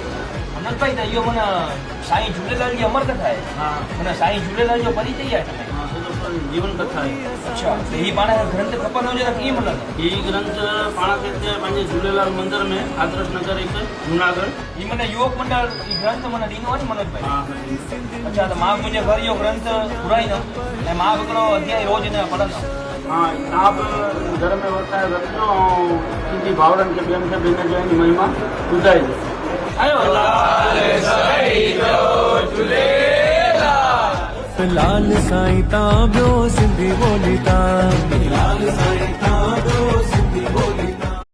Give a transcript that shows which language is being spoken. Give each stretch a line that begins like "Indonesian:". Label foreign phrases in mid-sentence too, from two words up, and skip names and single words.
Sindhi: मनोज भाई त इहो माना साईं झूलेलाल जी अमर कथा आहे। हा माना साईं झूलेलाल जो परिचय आहे हिन में। हा सॼो जीवन कथा आहे। अच्छा त हीअ पाण खे ग्रंथ खपंदो हुजे त कीअं मिलंदो? हीअ ग्रंथ पाण खे हिते पंहिंजे झूलेलाल मंदिर में आदर्श नगर हिकु जूनागढ़। हीअ माना युवक मंडल हीअ ग्रंथ माना ॾींदो आहे नी मनोज भाई? हा अच्छा त मां मुंहिंजे घर इहो ग्रंथ घुराईंदुमि ऐं मां बि हिकिड़ो अध्याय रोज़ हिन में पढ़ंदुमि। हाँ तव्हां बि घर में वरताए रखिजो ऐं सिंधी भाउरनि खे ॿियनि खे बि हिन जो महिमा ॿुधाइजो। आयो लाल साईं तां ॿियो सिंधी ॿोली तां लाल साईं तां ॿियो सिंधी ॿोली तां।